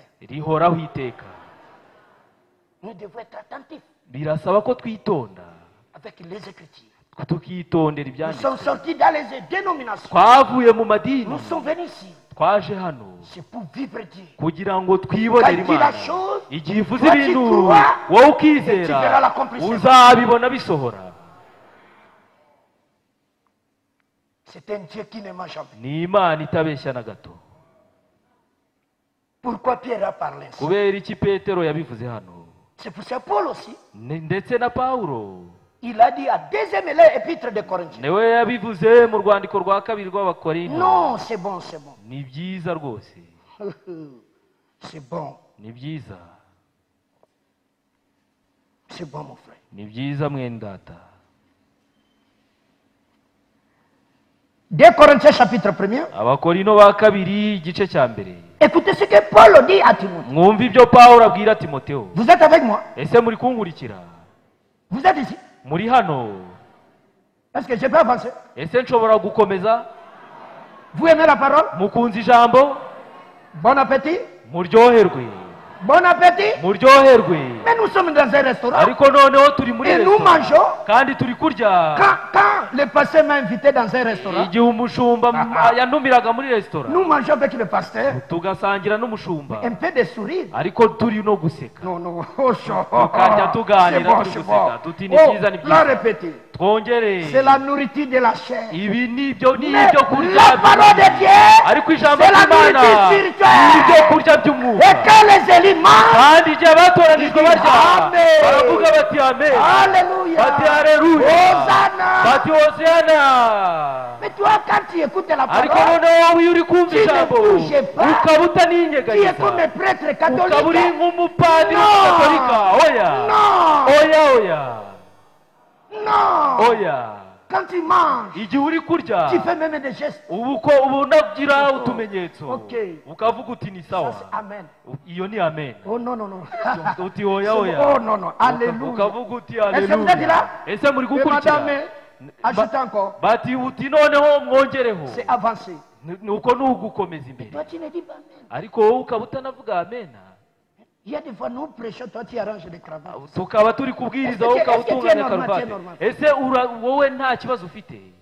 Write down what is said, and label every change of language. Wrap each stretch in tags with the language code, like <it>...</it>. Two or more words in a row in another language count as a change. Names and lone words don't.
<rw>rihoraho iteka.</rw> <fr>Nous devons être attentifs</fr> <rw>birasaba ko twitonda,</rw> <fr>avec les Écritures.</fr> <rw>tukitondera</rw> <fr>Nous</fr> <rw>ibyanditswe.</rw> <fr>sommes sortis dans les dénominations.</fr> <rw>twavuye mu madini,</rw> <fr>Nous sommes venus ici.</fr> <rw>twaje hano</rw> <fr>C'est pour vivre Dieu.</fr> <rw>kugira ngo twibonere</rw> <fr>Quand dit la</fr> <rw>Imana.</rw> <fr>chose,</fr> <rw>igihe ivuze</rw> <fr>toi tu</fr> <rw>ibintu</rw> <fr>crois,</fr> <rw>wowe</rw> <fr>et tu verras</fr> <rw>ukizera,</rw> <fr>l'accomplissement.</fr> <rw>uzabibona bisohora.</rw> <fr>C'est un Dieu qui ne ment jamais.</fr> <rw>ni Imana itabeshya na gato.</rw> <fr>Pourquoi Pierre a parlé ainsi?</fr> <rw>kubera iki Petero yabivuze hano,</rw> <fr>C'est pour ça Paul aussi.</fr> <rw>ndetse na Pawulo</rw> <fr>Il a dit à deuxième épître de Corinthiens.</fr> <rw>niwe yabivuze mu rwandiko rwa kabiri rw'Abakorinto.</rw> <fr>Non, c'est bon, c'est bon.</fr> <rw>ni byiza rwose,</rw> <fr>C'est bon.</fr> <rw>ni byiza,</rw> <fr>C'est bon, mon frère.</fr> <rw>ni byiza mwene data.</rw> <fr>2 Corinthiens chapitre 1er.</fr> <rw>Abakorinto ba kabiri igice cya mbere.</rw> <fr>Écoutez ce que Paul dit à Timothée.</fr> <rw>mwumva ibyo Pawulo abwira Timoteyo.</rw> <fr>Vous êtes avec moi?</fr> <rw>ese muri kunkurikira?</rw> <fr>Vous êtes ici?</fr> <rw>muri hano?</rw> <fr>Est-ce que je peux avancer?</fr> <rw>ese nshobora gukomeza?</rw> <fr>Vous aimez la parole?</fr> <rw>mukunze ijambo?</rw> <fr>Bon appétit.</fr> <rw>muryoherwe,</rw> <fr>Bon appétit.</fr> <rw>muryoherwe.</rw> <fr>Mais nous sommes dans un restaurant.</fr> <rw>ariko noneho turi muri</rw> <fr>Et nous</fr> <rw>resitora,</rw> <fr>mangeons.</fr> <rw>kandi turi kurya.</rw> <fr>Quand le pasteur m'a invité dans un restaurant,</fr> <rw>igihe umushumba yantumiraga muri resitora,</rw> <fr>nous mangeons avec le pasteur.</fr> <rw>tugasangira n'umushumba,</rw> <fr>Un peu de sourire.</fr> <rw>ariko turi no guseka.</rw> <fr>Non, non. Oh,</fr> <rw>tukajya</rw> <fr>c'est</fr> <rw>tuganira</rw> <fr>bon,</fr> <rw>turi</rw> <fr>c'est</fr> <rw>guseka,</rw> <fr>bon.</fr> <rw>tuti ni</rw> <fr>Oh,</fr> <rw>byiza, ni</rw> <fr>la</fr> <rw>byiza.</rw> <fr>répéter.</fr> <rw>twongere.</rw> <fr>C'est la nourriture de la chair.</fr> <rw>ibi ni ibyo</rw> <fr>Mais</fr> <rw>kurya</rw> <fr>la parole de Dieu,</fr> <rw>ariko ijambo</rw> <fr>c'est la</fr> <rw>ry'Imana</rw> <fr>nourriture</fr> <rw>ni</rw> <fr>spirituelle.</fr> <rw>ibyo kurya by'umwuka.</rw> <fr>Et quand les élus mangent,</fr> <rw>kandi igihe batoranijwe barya,</rw> <fr>Amen.</fr> <rw>baravuga bati amen,</rw> <fr>Alléluia.</fr> <rw>bati haleluya,</rw> <fr>Hosanna.</fr> <rw>bati hosana.</rw> <fr>Mais toi, quand tu écoutes la</fr> <rw>ariko</rw> <fr>parole,</fr> <rw>noneho wowe iyo uri kumva</rw> <fr>Tu ne</fr> <rw>ijambo</rw> <fr>bouges pas.</fr> <rw>ukaba</rw> <fr>tu es</fr> <rw>utaninyeganyeza,</rw> <fr>comme un prêtre</fr> <rw>ukaba uri</rw> <fr>catholique.</fr> <rw>nk'umupadiri</rw> <fr>Non.</fr> <rw>w'umugatolika. oya</rw> <fr>Non.</fr> <rw>oya oya</rw> <fr>Non.</fr> <rw>oya.</rw> <fr>Quand tu manges,</fr> <rw>igihe uri kurya</rw> <fr>tu fais même des gestes.</fr> <rw>ubu unagira utumenyetso,</rw> <fr>Okay.</fr> <rw>ukavuga uti ni</rw> <fr>Ça,</fr> <rw>sawa.</rw> <fr>c'est Amen.</fr> <rw>iyo ni amen.</rw> <fr>Oh non, non, non.</fr> <rw>uti oya</rw> <fr>C'est-</fr> <rw>oya.</rw> <fr>Oh non, non. Alléluia.</fr> <rw>ukavuga uti</rw> <fr>Est-ce que vous êtes</fr> <rw>haleluya.</rw> <fr>là?</fr> <rw>ese muri</rw> <fr>Et</fr> <rw>gukurikira?</rw> <fr>madame, ajoute encore.</fr> <rw>bati uti noneho mwongereho.</rw> <fr>C'est avancé.</fr> <rw>nuko ni ugukomeza imbere,</rw> <fr>Toi, tu ne dis pas Amen.</fr> <rw>ariko wowe ukaba utanavuga amena.</rw> <fr>Il y a des fois, nous prêchons, toi, tu arranges les cravates.</fr> <rw>tukaba turi kubwiriza wowe ukaba utunganya karuvati. ese wowe nta kibazo ufite?</rw>